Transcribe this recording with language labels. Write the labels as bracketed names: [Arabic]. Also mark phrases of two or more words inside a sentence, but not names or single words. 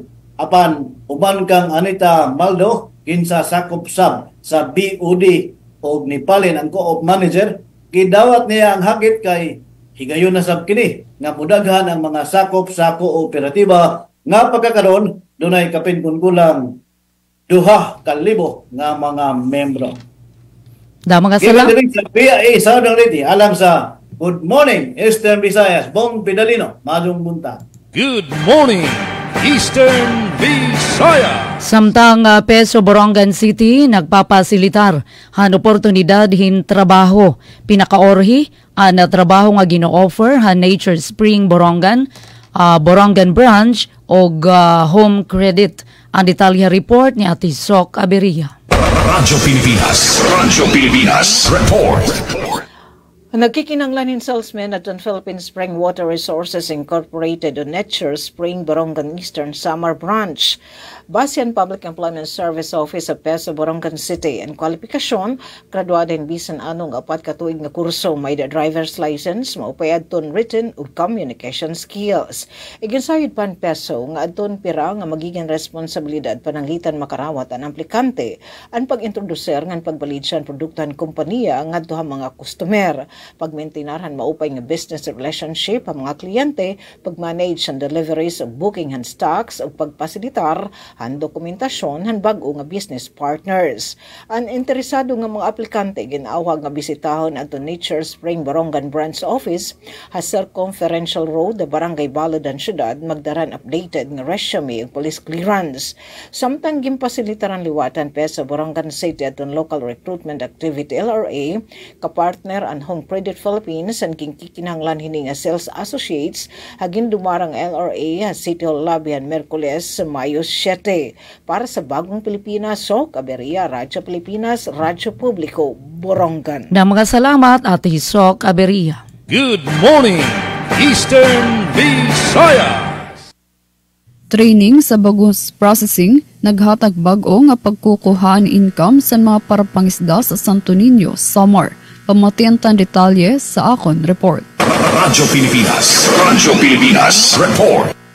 [Cebuano] Apan uban kang Anita Maldo, kinsa sakop sab sa BOD o nipalin ang co-op manager, gidawat niya ang hagit kay higayon na sab kini nga mudaghan ang mga sakop sa kooperatiba nga pagkakaroon dunay kapin kulang 2,000 nga mga membro. Mga salamat. Sa PIA Southern Leyte alang sa Good Morning Eastern Visayas, Bong Pedalino, Madong Bunta. [English] Good morning, Eastern Visayas. [Waray] Samtang Peso Borongan City nagpapasilitar han oportunidad hin trabaho. Pinakaorhi ang trabaho nga gino-offer han Nature Spring Borongan Borongan Branch o Home Credit. Ang detalye report ni Ate Sok Aberia. Radyo Pilipinas Report. Nagkikinanglan salesman at Philippine Spring Water Resources Incorporated o Nature Spring Borongan Eastern Samar Branch. Basian Public Employment Service Office sa PESA Borongan City. Ang kwalifikasyon, graduado in bisan anong 4 ka tuig nga kurso, may [English] driver's license, [Waray] maupay adton written o [English] communication skills. [Waray] Iginsayod pan PESO nga adton pira nga magiging responsibilidad pananglitan makarawat ang aplikante ang pag-introducer ngan pagbalid siya ang produktahan kompanya ngadto ha mga customer. Pagmaintinarhan maupay nga [English] business relationship [Waray] ang mga kliyente, pagmanage ang [English] deliveries of booking and stocks, [Waray] o pagpasilitar ang dokumentasyon han bag-o nga [English] business partners. [Waray] Ang interesado nga mga aplikante ginawag nga bisitahon adto Nature Spring Borongan Branch Office ha Circumferential Road, Barangay Balodan Syudad, magdaran updated nga resume ug [English] police clearance. [Waray] Samtang gimpasilitar ang liwatan PESA Borongan City aton Local Recruitment Activity LRA, kapartner ang Home Credit Philippines ang kinahanglan hini nga [English] sales associates [Waray] hagin dumarang LRA City Hall Labihan Merkules Mayo 7 para sa Bagong Pilipinas, Sok Aberia, Radyo Pilipinas, Radyo Publiko, Borongan. Na mga salamat Ate Sok Aberia. Good morning, Eastern Visayas. [Cebuano] Training sa bagus processing naghatag bag-o nga pagkukuhaan income sa mga parapangisda sa Santo Niño, Samar. [Waray] Pamatiantan detalye sa akon report. Radyo Pilipinas Report.